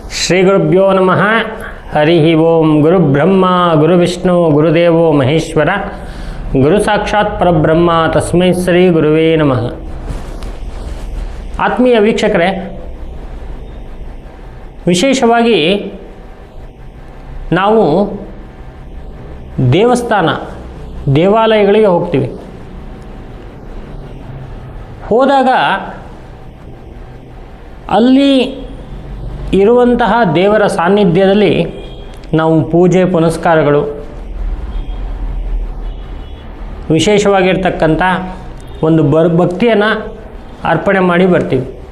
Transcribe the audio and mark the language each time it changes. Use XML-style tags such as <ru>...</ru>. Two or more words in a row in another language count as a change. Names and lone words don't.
<sa>ಶ್ರೀಗುರುಭ್ಯೋ ನಮಃ. ಹರಿ ಓಂ. ಗುರುಬ್ರಹ್ಮ ಗುರುವಿಷ್ಣು ಗುರುದೇವೋ ಮಹೇಶ್ವರ, ಗುರು ಸಾಕ್ಷಾತ್ ಪರಬ್ರಹ್ಮ, ತಸ್ಮೈ ಶ್ರೀ ಗುರುವೇ ನಮಃ.</sa> <kn>ಆತ್ಮೀಯ ವೀಕ್ಷಕರೇ, ವಿಶೇಷವಾಗಿ ನಾವು ದೇವಾಲಯಗಳಿಗೆ ಹೋಗ್ತೀವಿ. ಹೋದಾಗ ಅಲ್ಲಿ ಇರುವಂತಹ ದೇವರ ಸಾನ್ನಿಧ್ಯದಲ್ಲಿ ನಾವು ಪೂಜೆ ಪುನಸ್ಕಾರಗಳು, ವಿಶೇಷವಾಗಿರ್ತಕ್ಕಂಥ ಒಂದು ಭಕ್ತಿಯನ್ನು ಅರ್ಪಣೆ ಮಾಡಿ ಬರ್ತೀವಿ.</kn>